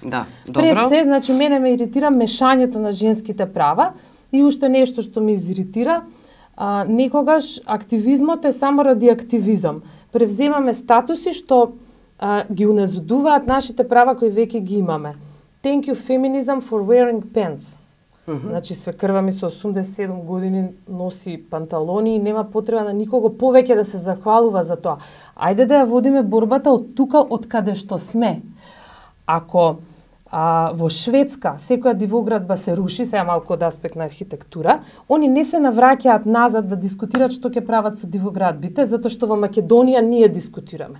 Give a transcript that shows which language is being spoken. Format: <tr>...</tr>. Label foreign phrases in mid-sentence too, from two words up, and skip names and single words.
<mk>Да, добро. Пред се, значи мене ме иритира мешањето на женските права и уште нешто што ме изиритира. Некогаш активизмот е само ради активизам. Превземаме статуси што ги унезудуваат нашите права кои веќе ги имаме.</mk> <en>Thank you feminism for wearing pants.</en> <mk>Значи свекрва ми со 87 години носи панталони и нема потреба на никого повеќе да се захвалува за тоа. Ајде да ја водиме борбата од тука од каде што сме. Ако во Шведска секоја дивоградба се руши, сега малку од аспект на архитектура, они не се навраќаат назад да дискутираат што ќе прават со дивоградбите, затоа што во Македонија ние дискутираме.</mk>